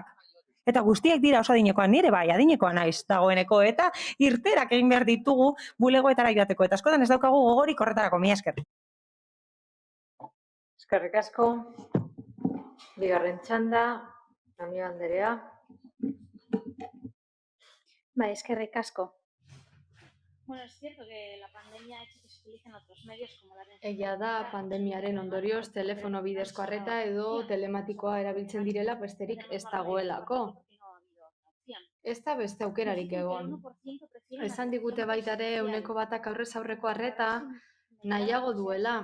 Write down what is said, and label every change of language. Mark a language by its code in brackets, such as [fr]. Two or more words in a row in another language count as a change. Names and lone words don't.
[eu] Eta guztiek dira oso adinekoan, nire bai, adinekoa naiz dagoeneko, eta irterak egin behar ditugu bulegoetara joateko, eta askotan ez daukagu gogorik horretarako, mila esker. Eskerrik asko. Bigarren txanda, Amiga Anderea. Bai, eskerrik asko. [es] Bueno, es cierto que la pandemia ha hecho que se utilicen otros medios como la red. [eu] Egia da, pandemiaren ondorioz telefono bidezko arreta edo telematikoa erabiltzen direla besterik ez dagoelako. Ez da beste aukerarik egon. Esan digute baita ere 1% aurrez aurreko arreta nahiago duela.